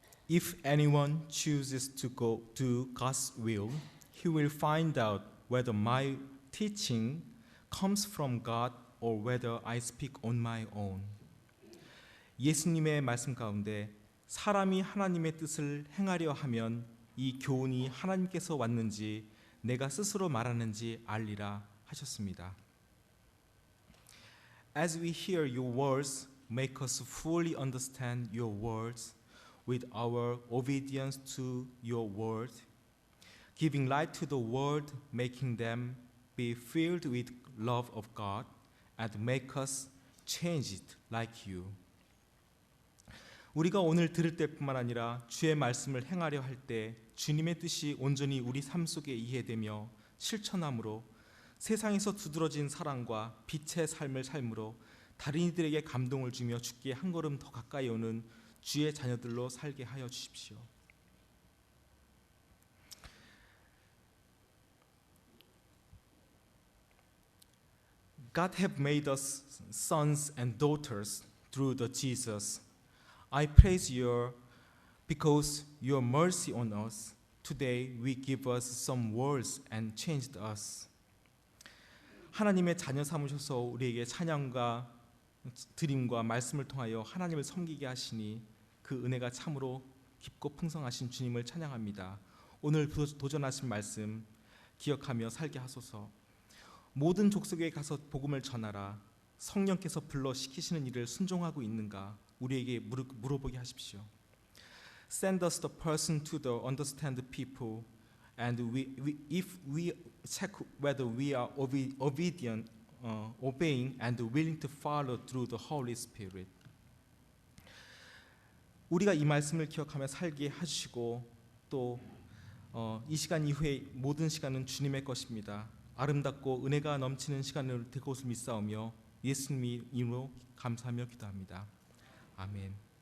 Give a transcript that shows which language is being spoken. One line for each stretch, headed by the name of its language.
English: If anyone chooses to go do God's will, he will find out whether my teaching comes from God or whether I speak on my own.
Korean: 예수님의 말씀 가운데 사람이 하나님의 뜻을 행하려 하면 이 교훈이 하나님께서 왔는지 내가 스스로 말하는지 알리라 하셨습니다.
English: As we hear your words, make us fully understand your words with our obedience to your word, giving light to the world, making them be filled with love of God, and make us change it like you.
Korean: 우리가 오늘 들을 때뿐만 아니라 주의 말씀을 행하려 할 때 주님의 뜻이 온전히 우리 삶 속에 이해되며 실천함으로 세상에서 두드러진 사랑과 빛의 삶을 삶으로 다른 이들에게 감동을 주며 주께 한 걸음 더 가까이 오는 주의 자녀들로 살게 하여 주십시오.
English: God have made us sons and daughters through the Jesus. I praise you because your mercy on us. Today we give us some words and changed us.
Korean: 하나님의 자녀 삼으셔서 우리에게 찬양과 드림과 말씀을 통하여 하나님을 섬기게 하시니 그 은혜가 참으로 깊고 풍성하신 주님을 찬양합니다. 오늘 도전하신 말씀 기억하며 살게 하소서. 모든 족속에 가서 복음을 전하라. 성령께서 불러 시키시는 일을 순종하고 있는가 우리에게 물어보게 하십시오.
English: Send us the person to the understand people, and if we check whether we are obedient, obeying and willing to follow through the Holy Spirit.
Korean: 우리가 이 말씀을 기억하며 살게 해주시고 또 이 시간 이후에 모든 시간은 주님의 것입니다. 아름답고 은혜가 넘치는 시간을 될 것을 믿사오며 예수님의 이름으로 감사하며 기도합니다. 아멘.